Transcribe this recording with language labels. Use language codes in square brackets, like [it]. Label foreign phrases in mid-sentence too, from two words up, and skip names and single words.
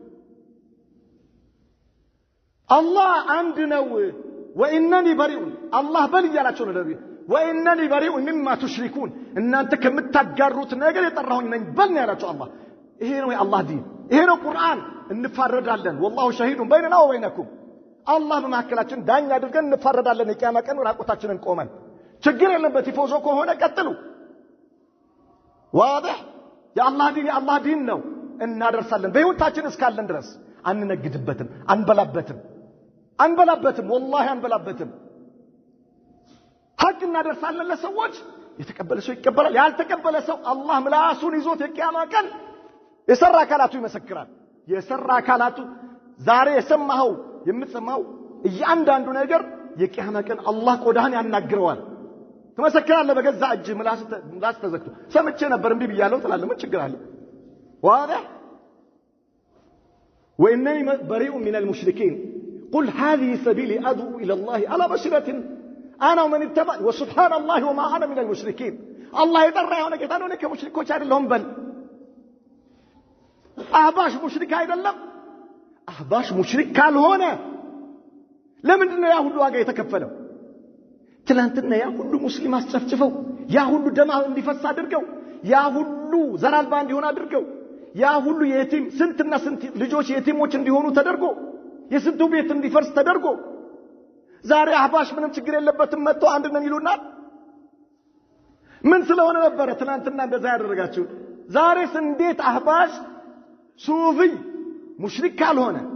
[am] አላህ አንድ ነው [ar] وإنني بريء [am] አላህ በል ያላቸው ነው ነብዩ [ar] وإنني بريء مما تشركون [am] እናንተ ከምታጋሩት ነገር የጠራሁኝ ነኝ በል ያላቸው አላህ ይሄ ነው የአላህ ዲን ይሄ ነው ቁርአን እንፋረዳለን [ar] والله شهيد بيننا وبينكم [am] አላህ በመሐከላችን ዳኛ አድርገን እንፋረዳለን የቂያማ ቀን ራቆታችንን ቆመን ችግር የለበት ይፎዞ ከሆነ ቀጥሉ واضح የአላህ ዲን ነው እናደርሳለን በህይወታችን እስካለን ድረስ አንነግድበትም አንበላበትም والله አንበላበትም ሐቅ እናደርሳለን ለሰዎች የተቀበለ ሰው ይቀበላል ያልተቀበለ ሰው አላህ ምላሱን ይዞት የቂያማ ቀን የሰራ አካላቱ ይመሰክራል የሰራ አካላቱ ዛሬ የሰማው የምትሰማው እያንዳንዱ ነገር የቂያማ ቀን አላህ ቆዳህን ያናግረዋል ትመሰክራለህ በገዛ እጅ ምላስ ተዘክቶ ሰምቼ ነበር እንዴ ብያለሁ ትላለህ ምን ችግር አለ واضح [ar] وانني بريء من المشركين قل هذه سبيلي ادعو الى الله على بصيرة انا ومن اتبع وسبحان الله وما انا من المشركين الله يدرى هنا [am] ጌታ ነው ከሙሽሪኮች አይደለሁም በል አህባሽ ሙሽሪክ አይደለም አህባሽ ሙሽሪክ ካልሆነ ለምንድነው ያ ሁሉ ዋጋ የተከፈለው ትላንትና ያ ሁሉ ሙስሊም አስጨፍጭፈው ያ ሁሉ ደም እንዲፈስ አድርገው ያ ሁሉ ዘራልባ እንዲሆን አድርገው ያ ሁሉ የቲም ስንትና ስንት ልጆች የቲሞች እንዲሆኑ ተደርጎ የስንቱ ቤት እንዲፈርስ ተደርጎ ዛሬ አህባሽ ምንም ችግር የለበትም መጥቶ አንድ ነን ይሉናል ምን ስለሆነ ነበር ትላንትና እንደዛ ያደረጋችሁ ዛሬስ እንዴት አህባሽ ሱፊ ሙሽሪክ ካልሆነ